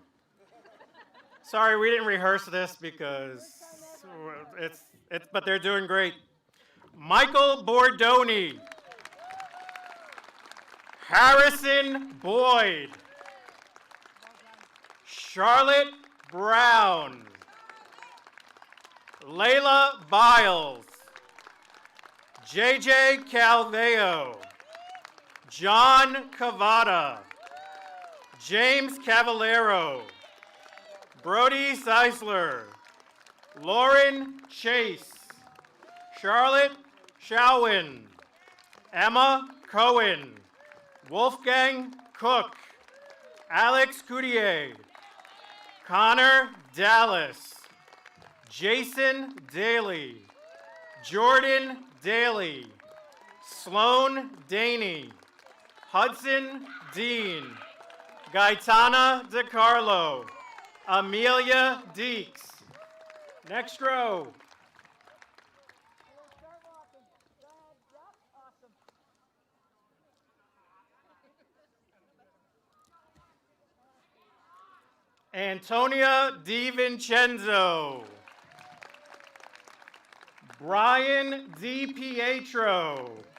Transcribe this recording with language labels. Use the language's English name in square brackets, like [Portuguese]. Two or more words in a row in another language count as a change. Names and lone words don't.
[English] Sorry, we didn't rehearse this because but they're doing great. Michael Bordoni, Harrison Boyd, Charlotte Brown, Layla Biles, JJ Calveo, John Cavada, James Cavallero, Brody Seisler, Lauren Chase, Charlotte Shawin, Emma Cohen, Wolfgang Cook, Alex Coutier, Connor Dallas, Jason Daly, Jordan Daly, Sloan Daney, Hudson Dean, Gaetana DeCarlo, Amelia Deeks. Next row. Antonia DiVincenzo, Brian DiPietro,